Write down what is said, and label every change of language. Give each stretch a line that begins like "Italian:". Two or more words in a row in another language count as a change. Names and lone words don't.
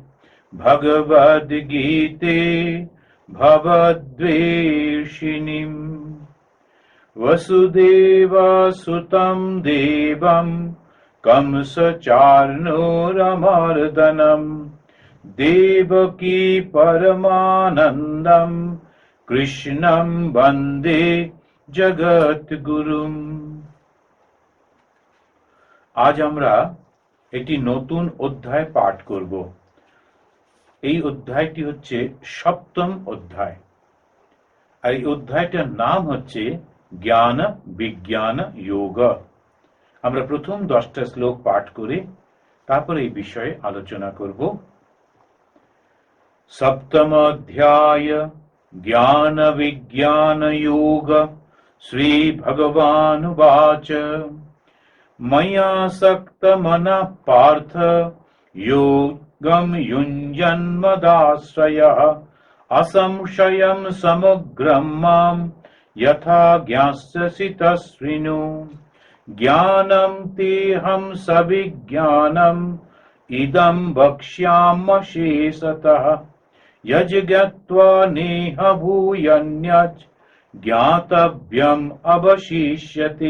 Sanskrit: भगवद्गीते भवद्वेषिणीम् वसुदेवसुतं देवं कंसचार्णूरमर्दनं देवकी परमानन्दं कृष्णं वन्दे जगद्गुरुम्।
Bangla: आज আমরা একটি নতুন অধ্যায় পাঠ করব। এই অধ্যায়টি হচ্ছে সপ্তম অধ্যায়, আর এই অধ্যায়টার নাম হচ্ছে জ্ঞান বিজ্ঞান যোগ। আমরা প্রথম 10টা শ্লোক পাঠ করে তারপর এই বিষয়ে আলোচনা করব। সপ্তম অধ্যায় জ্ঞান বিজ্ঞান যোগ।
Sanskrit: श्री भगवानुवाच मय्यासक्त मनः पार्थ योगं युञ्जन्मदाश्रयः असंशयं समग्रं मां यथा ज्ञास्यसि तस्विनु। ज्ञानं तेऽहं सविज्ञानम् इदं वक्ष्याम्यशेषतः यज्ञत्वा नेह भूयन्यत् ज्ञातव्यम् अवशिष्यते।